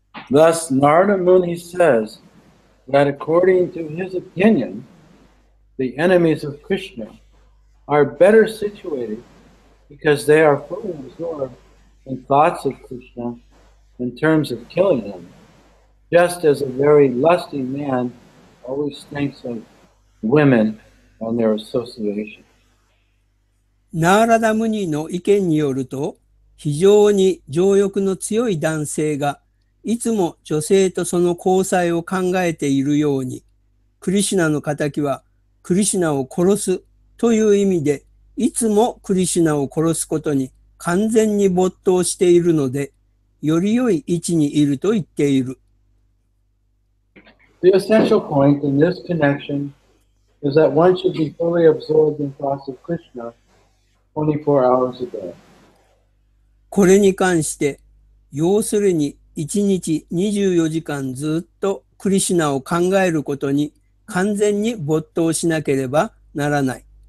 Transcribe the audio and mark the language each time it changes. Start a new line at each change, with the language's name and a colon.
English: Thus, Narada Muni says that according to his opinion, the enemies of Krishna are better situated because they are fully absorbed in thoughts of Krishna in terms of killing him, just as a very lusty man always thinks of women and their association.
Japanese: ナーラダムニの意見によると、非常に情欲の強い男性がいつも女性とその交際を考えているように、クリシュナの仇はクリシュナを殺すという意味で、いつもクリシュナを殺すことに完全に没頭しているので、より良い位置にいると言っている。
English: The essential point in this connection is that one should be fully absorbed in thoughts of Krishna 24 hours a day.
Japanese: これに関して、要するに1日24時間ずっとクリシュナを考えることに完全に没頭しなければならない。